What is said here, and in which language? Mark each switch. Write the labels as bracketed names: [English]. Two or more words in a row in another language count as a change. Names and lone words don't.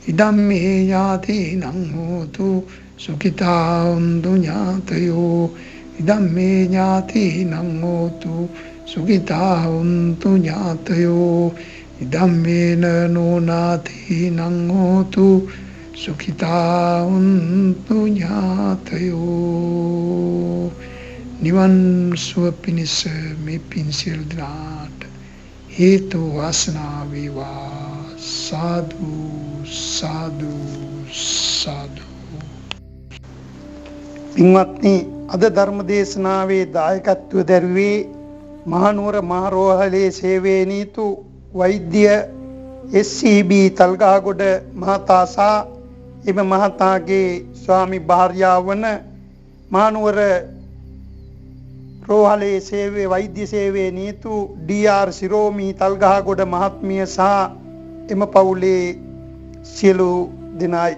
[Pali] ඉදම්මේ ඥාතිනං හෝතු සුඛිතා හොන්තු ඥාතයෝ ඉදම්මේ ඥාතිනං හෝතු සුඛිතා හොන්තු ඥාතයෝ ඉදම්මේන නෝනාතිනං හෝතු සුඛිතා හොන්තු ඥාතයෝ. [Sinhala] නිවන් සුව පිණිස මේ පින් සියලු දෙනාට හේතු වාසනා වේවා. සාදු සාදු සාදු. පින්වත්නි, අද ධර්ම දේශනාවේ දායකත්වය දැරුවේ මහනුවර මහරෝහලේ සේවයේ නීතු වෛද්‍ය SCB තල්ගහගොඩ මහතා සහ එම මහතාගේ ස්වාමි භාර්යාව වන මහනුවර රෝහලේ සේවයේ වෛද්‍ය සේවයේ නීතු DR සිරෝමි තල්ගහගොඩ මහත්මිය සහ එම පවුලේ සියලු දෙනායි.